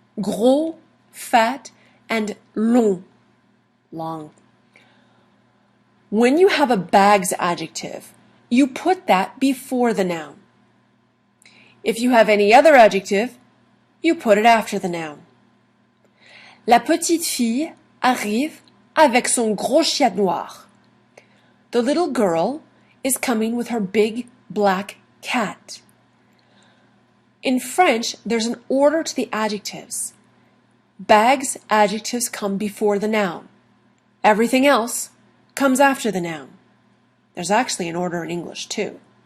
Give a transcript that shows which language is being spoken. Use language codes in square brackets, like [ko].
[en] Gros, fat. And long, long. When you have a bags adjective, you put that before the noun. If you have any other adjective, you put it after the noun. [fr] La petite fille arrive avec son gros chien noir. [en] The little girl is coming with her big black cat. In French, there's an order to the adjectives. Bags adjectives come before the noun. Everything else comes after the noun. There's actually an order in English too.